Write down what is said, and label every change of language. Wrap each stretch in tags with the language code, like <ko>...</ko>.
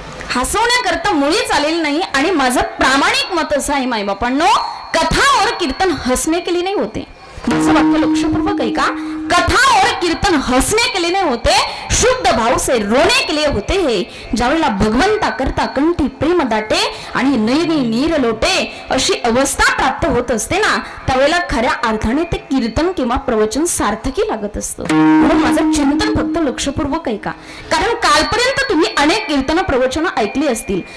<mr>हसवण्याकरता मुळीच आलेलं नाही. आणि माझं प्रामाणिक मत असं आहे माईबापांनो,</mr> <hi>कथा और कीर्तन हसने के लिए नहीं होते.</hi> <mr>माझं वाक्य लक्षपूर्वक आहे का,</mr> <hi>कथा और कीर्तन हसने के लिए नहीं होते, शुद्ध भाव से रोने के लिए होते हैं.</hi> <mr>ज्यावेळेला भगवंता करता कंठी प्रेम दाटे आणि नयनी नीर लोटे अशी अवस्था प्राप्त होत असते ना, त्यावेळेला खऱ्या अर्थाने ते कीर्तन किंवा प्रवचन सार्थकी लागत असतं. म्हणून माझं चिंतन फक्त लक्षपूर्वक आहे का, कारण कालपर्यंत तुम्ही अनेक कीर्तन प्रवचन ऐकली असतील.</mr>